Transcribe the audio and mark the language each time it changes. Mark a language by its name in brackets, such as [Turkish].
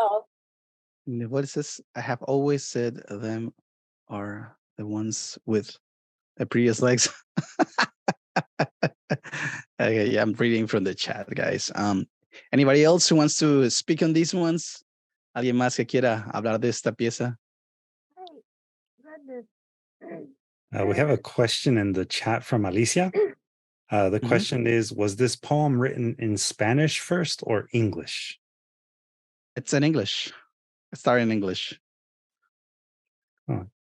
[English] all. What is this? I have always said them are the ones with the prettiest legs. Okay, yeah, I'm reading from the chat, guys. Anybody else who wants to speak on these ones? [Spanish] ¿Alguien más que quiera hablar de esta pieza? [English] We have a question in the chat from Alicia. The question is, was this poem written in Spanish first or English? It's in English. It started in English. Oh.